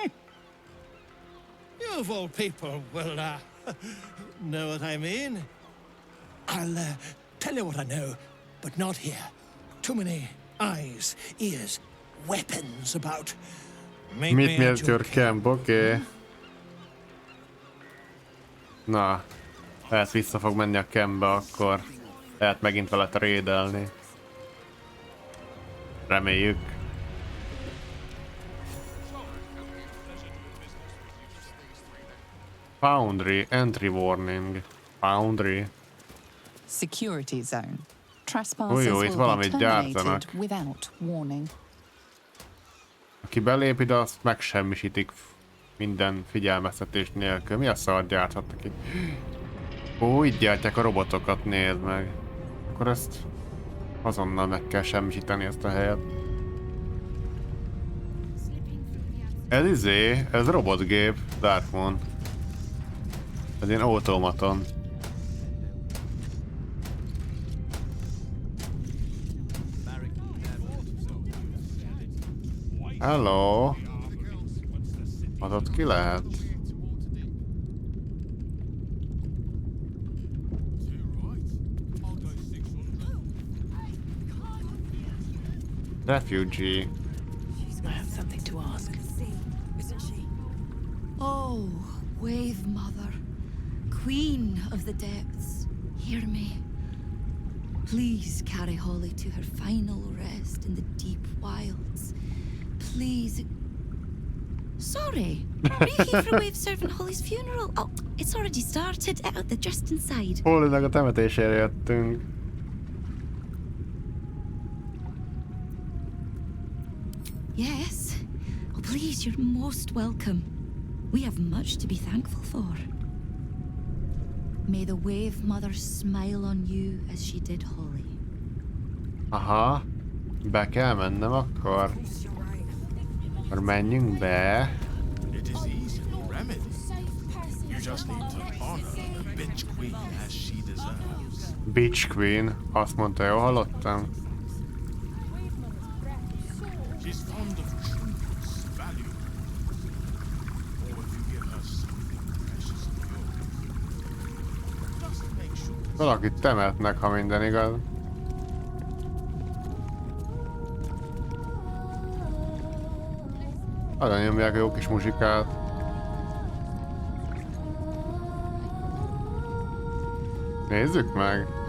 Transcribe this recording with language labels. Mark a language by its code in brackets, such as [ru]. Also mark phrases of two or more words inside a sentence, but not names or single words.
[en] You of all people will, know what I mean. I'll, tell you what I know, but not here. Too many eyes, ears, weapons about. Meet me at your camp, [hu] oké. Na, lehet vissza fog menni a campbe akkor. Lehet megint vele trédelni. Reméljük. [en] Foundry, entry warning. Foundry. Security zone. [hu] Itt [en] Trespassers will [hu] valamit [en] be [hu] gyártanak. [en] terminated without warning. [hu] Aki belép ide, azt megsemmisítik minden figyelmeztetés nélkül. Mi a szar gyárthatnak itt? Ó, így gyártják a robotokat, nézd meg. Akkor akkor ezt azonnal meg kell semmisíteni ezt a helyet. Ez ez robotgép, Darkmoon. Ez ilyen automaton. Hello! Az ott ki lehet? [en] Refugee. I have something to ask. Isn't she? Oh, Wave Mother, Queen of the Depths, hear me. Please carry Holly to her final rest in the deep wilds. Please. Sorry, are you here for Wave Servant Holly's funeral? Oh, it's already started. They're just inside. [hu] Hollynak a temetésére jöttünk. [en] Yes. Oh, please, you're most welcome. We have much to be thankful for. May the Wave Mother smile on you as she did Holly. [hu] Aha. Be kell mennem akkor. Akkor menjünk be. [en] It is easy to remedy. You just need to honor the bitch queen as she deserves. Bitch Queen. [hu] Azt mondta, jól hallottam? [en] She's fond of trinkets, valuables. Or if you give her something precious of yours. Just make sure. [hu] Valakit temetnek, ha minden igaz. Arra nyomják a jó kis muzsikát. Nézzük meg!